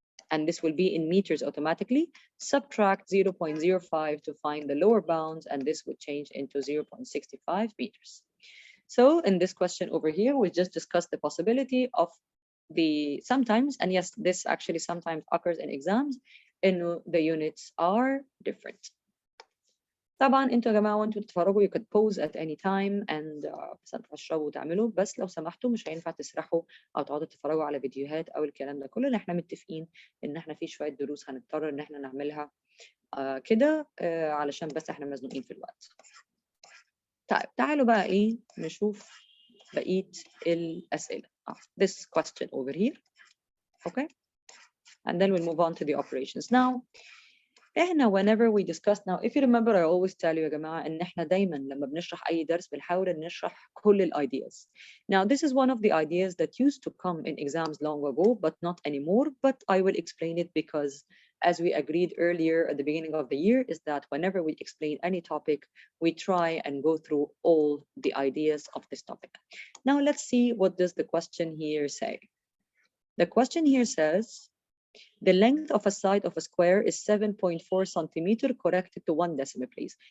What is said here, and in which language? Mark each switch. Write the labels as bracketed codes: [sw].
[en] and this will be in meters automatically. Subtract 0.05 to find the lower bounds, and this would change into 0.65 meters. So in this question over here, we just discussed the possibility of the sometimes, and yes, this actually sometimes occurs in exams, in the units are different. [ar] طبعا انتوا يا جماعه وانتوا بتتفرجوا [en] you could pause at any time [ar] and بس تشربوا وتعملوا، بس لو سمحتوا مش هينفع تسرحوا او تقعدوا تتفرجوا على فيديوهات او الكلام ده كله، لان احنا متفقين ان احنا في شويه دروس هنضطر ان احنا نعملها كده علشان بس احنا مزنوقين في الوقت. طيب تعالوا بقى ايه نشوف بقيه الاسئله. [en] This question over here, okay, and then we'll move on to the operations. Now احنا whenever we discuss, now if you remember I always tell you [ar] يا جماعة ان احنا دايما لما بنشرح اي درس بنحاول ان نشرح كل ال [en] ideas. Now this is one of the ideas that used to come in exams long ago but not anymore, but I will explain it because as we agreed earlier at the beginning of the year is that whenever we explain any topic we try and go through all the ideas of this topic. Now let's see what does the question here say. The question here says the length of a side of a square is 7.4 centimeter corrected to 1 decimal place.